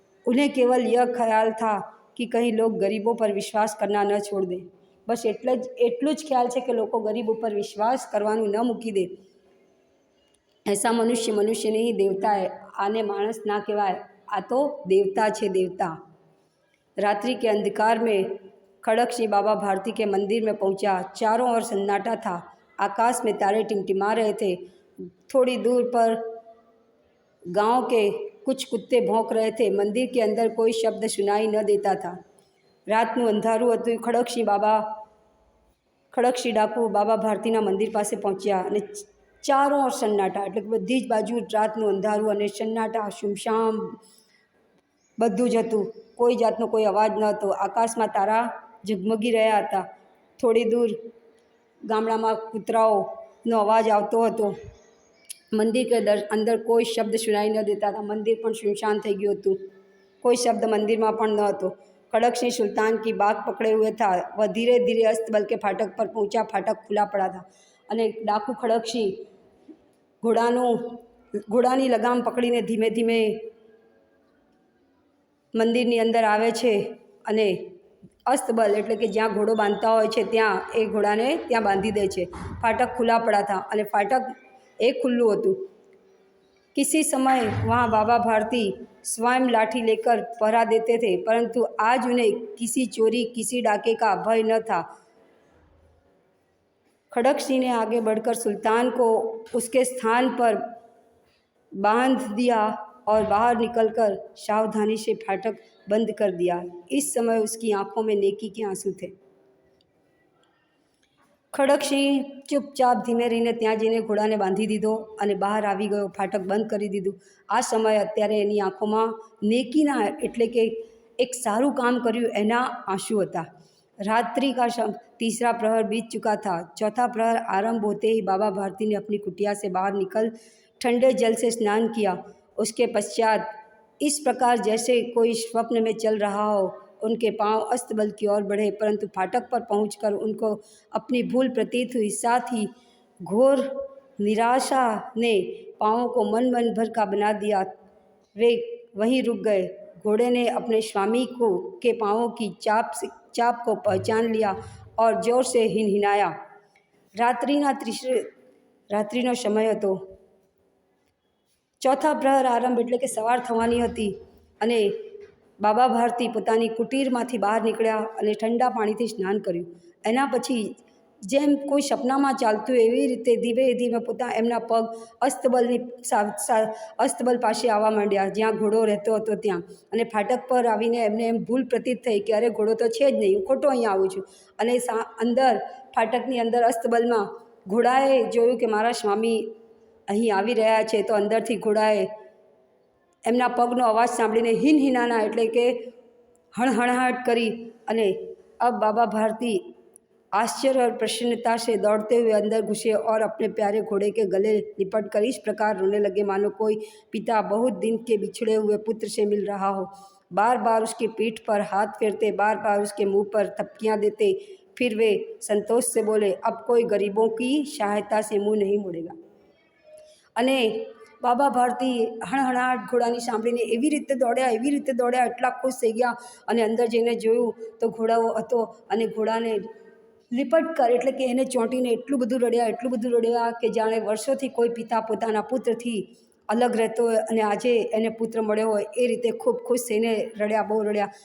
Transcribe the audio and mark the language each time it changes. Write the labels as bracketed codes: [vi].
[hi] उन्हें केवल यह ख्याल था कि कहीं लोग गरीबों पर विश्वास करना न छोड़ दे. [gu] बस એટલું જ ખ્યાલ છે કે લોકો ગરીબ ઉપર વિશ્વાસ કરવાનું ન મૂકી દે. [hi] ऐसा मनुष्य नहीं देवता है. [gu] आने मानस ना कहवाय, आ तो देवता छे, देवता. [hi] रात्रि के अंधकार में खड़क सिंह बाबा भारती के मंदिर में पहुंचा. चारों ओर सन्नाटा था. आकाश में तारे टिमटिमा रहे थे. थोड़ी दूर पर गांव के कुछ कुत्ते भौंक रहे थे. मंदिर के अंदर कोई शब्द सुनाई न देता था. [gu] रातનું અંધારું હતું. ખડકસિંહ ડાકુ બાબા ભારતીના મંદિર પાસે પહોંચ્યા અને [hi] ચારો ઓર સન્નાટા, [gu] એટલે કે બધી જ બાજુ રાતનું અંધારું અને સન્નાટા, સુમસામ બધું જ હતું. કોઈ જાતનો કોઈ અવાજ ન હતો. આકાશમાં તારા ઝગમગી રહ્યા હતા. થોડી દૂર ગામડામાં કૂતરાઓનો અવાજ આવતો હતો. [hi] મંદિર કે અંદર કોઈ શબ્દ સુનાઈ ન દેતા હતા. [gu] મંદિર પણ સુનસાન થઈ ગયું હતું. કોઈ શબ્દ મંदिરમાં પણ ન હતો. [hi] खड़कसिंह सुल्तान की बाग पकड़े हुए था. वह धीरे धीरे अस्तबल के फाटक पर पहुंचा. फाटक खुला पड़ा था. [gu] અને ડાકુ ખડકસિંહ ઘોડાની લગામ પકડીને ધીમે ધીમે મંદિરની અંદર આવે છે. અને અસ્તબલ એટલે કે જ્યાં ઘોડો બાંધતા હોય છે ત્યાં એ ઘોડાને ત્યાં બાંધી દે છે. [hi] फाटक खुला पड़ा था અને फाटक एक खुल्लू હતું. किसी समय वहाँ बाबा भारती स्वयं लाठी लेकर पहरा देते थे, परंतु आज उन्हें किसी चोरी, किसी डाके का भय न था. खड़क सिंह ने आगे बढ़कर सुल्तान को उसके स्थान पर बांध दिया और बाहर निकलकर सावधानी से फाटक बंद कर दिया. इस समय उसकी आंखों में नेकी के आंसू थे. [gu] ખડકસિંહ ચૂપચાપ ધીમે રહીને ત્યાં જઈને ઘોડાને બાંધી દીધો અને બહાર આવી ગયો. ફાટક બંધ કરી દીધું. આ સમયે અત્યારે એની આંખોમાં નેકીના એટલે કે એક સારું કામ કર્યું એના આંસુ હતા. [hi] रात्रि का तीसरा प्रहर बीत चुका था. चौथा प्रहर आरंभ होते ही बाबा भारती ने अपनी कुटिया से बाहर निकल ठंडे जल से स्नान किया. उसके पश्चात इस प्रकार जैसे कोई स्वप्न में चल रहा हो उनके पांव अस्तबल की ओर बढ़े, परंतु फाटक पर पहुंचकर उनको अपनी भूल प्रतीत हुई. साथ ही घोर निराशा ने पाँवों को मन भर का बना दिया. वे वहीं रुक गए. घोड़े ने अपने स्वामी के पाँवों की चाप को पहचान लिया और जोर से हिनहिनाया. [gu] રાત્રિનો સમય હતો. ચોથા પ્રહર આરંભ એટલે કે સવાર થવાની હતી. અને બાબા ભારતી પોતાની કુટીરમાંથી બહાર નીકળ્યા અને ઠંડા પાણીથી સ્નાન કર્યું. એના પછી જેમ કોઈ સપનામાં ચાલતું એવી રીતે ધીમે ધીમે એમના પગ અસ્તબલ પાસે આવવા માંડ્યા, જ્યાં ઘોડો રહેતો હતો ત્યાં. અને ફાટક પર આવીને એમને એમ ભૂલ પ્રતીત થઈ કે અરે ઘોડો તો છે જ નહીં, હું ખોટો અહીંયા આવું છું. અને અંદર ફાટકની અંદર અસ્તબલમાં ઘોડાએ જોયું કે મારા સ્વામી અહીં આવી રહ્યા છે. તો અંદરથી ઘોડાએ એમના પગનો અવાજ સાંભળીને હિનહિનાના એટલે કે હણહણાટ કરી અને અબ બાબા ભારતી [hi] आश्चर्य और प्रसन्नता से दौड़ते हुए अंदर घुसे और अपने प्यारे घोड़े के गले लिपट कर इस प्रकार रोने लगे मानो कोई पिता बहुत दिन के बिछड़े हुए पुत्र से मिल रहा हो। बार बार उसकी पीठ पर हाथ फेरते, बार बार उसके मुंह पर थपकियां देते। फिर वे संतोष से बोले, अब कोई गरीबों की सहायता से मुंह नहीं मोड़ेगा। [gu] અને બાબા ભારતી હણહણાટ ઘોડાની સાંભળીને એવી રીતે દોડ્યા, એટલા ખુશ થઈ ગયા અને અંદર જઈને જોયું તો ઘોડાઓ હતો અને ઘોડાને [hi] લીપટ કર [gu] એટલે કે એને ચોંટીને એટલું બધું રડ્યા કે જાણે વર્ષોથી કોઈ પિતા પોતાના પુત્રથી અલગ રહેતો હોય અને આજે એને પુત્ર મળ્યો હોય એ રીતે ખૂબ ખુશ થઈને રડ્યા, બહુ રડ્યા.